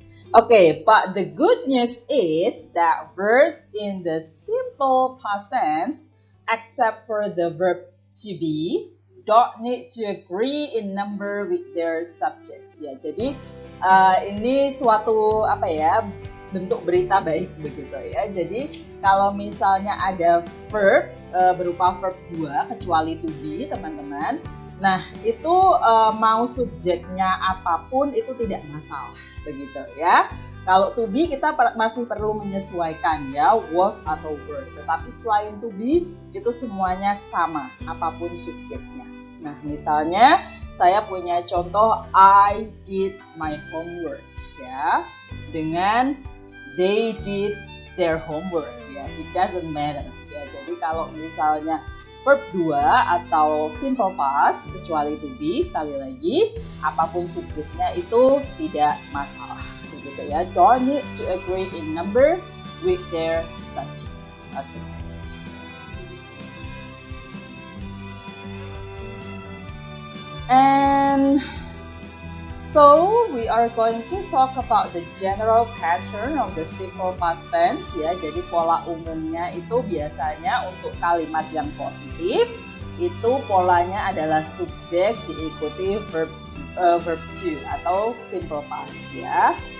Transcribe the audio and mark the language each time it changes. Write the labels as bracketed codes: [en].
[en] Okay, but the good news is that verbs in the simple past tense, except for the verb to be, don't need to agree in number with their subjects. [id] Ya, jadi ini suatu bentuk berita baik begitu ya. Jadi kalau misalnya ada verb berupa verb 2 kecuali to be, teman-teman. Nah, itu mau subjeknya apapun itu tidak masalah, begitu ya. Kalau to be kita masih perlu menyesuaikan ya, was atau were. Tetapi selain to be, itu semuanya sama, apapun subjeknya. Nah, misalnya saya punya contoh [en] I did my homework ya, dengan they did their homework ya, it doesn't matter ya. [id] Jadi kalau misalnya verb 2 atau simple past kecuali to be, sekali lagi apapun subjeknya itu tidak masalah begitu ya. [en] Don't need to agree in number with their subjects. Okay. And so we are going to talk about the general pattern of the simple past tense ya. [id] Jadi pola umumnya itu biasanya untuk kalimat yang positif itu polanya adalah subjek diikuti verb to atau simple past ya.